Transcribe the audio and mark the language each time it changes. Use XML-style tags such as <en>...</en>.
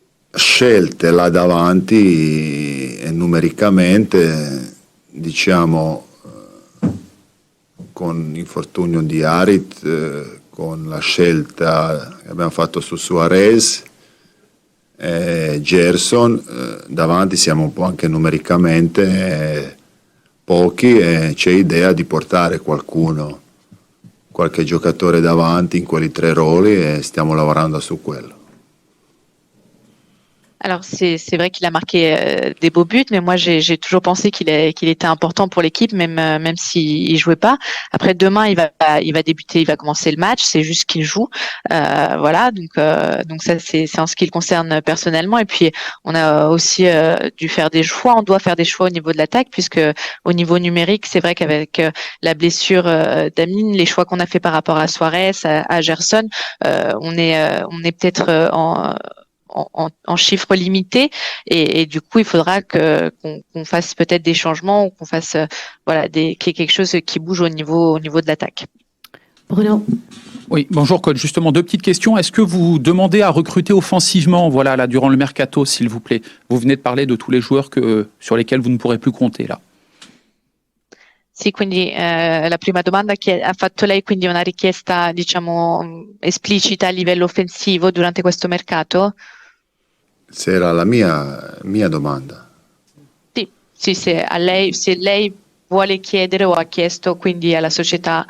<it>scelte là davanti e numericamente, diciamo, con l'infortunio di Harit, con la scelta che abbiamo fatto su Suarez e Gerson, davanti siamo un po' anche numericamente pochi e c'è idea di portare qualche giocatore davanti in quelli 3 ruoli e stiamo lavorando su quello.</it> <fr>Alors c'est vrai qu'il a marqué des beaux buts, mais moi j'ai toujours pensé qu'il était important pour l'équipe, même s'il jouait pas. Après demain il va débuter, il va commencer le match, c'est juste qu'il joue, voilà. Donc ça c'est en ce qui le concerne personnellement. Et puis on a aussi dû faire des choix. On doit faire des choix au niveau de l'attaque puisque au niveau numérique c'est vrai qu'avec la blessure d'Amin, les choix qu'on a fait par rapport à Suarez, à Gerson, on est peut-être en chiffres limités et du coup il faudra qu'on fasse peut-être des changements ou qu'on fasse qu'il y ait quelque chose qui bouge au niveau de l'attaque. Bruno? Oui, bonjour coach. Justement, 2 petites questions. Est-ce que vous demandez à recruter offensivement, voilà, là, durant le mercato, s'il vous plaît? Vous venez de parler de tous les joueurs sur lesquels vous ne pourrez plus compter là.</fr> <it>Sì, quindi la prima domanda che ha fatto lei, quindi una richiesta diciamo esplicita a livello offensivo durante questo mercato? Se era la mia domanda. Sì, se lei vuole chiedere o ha chiesto quindi alla società</it>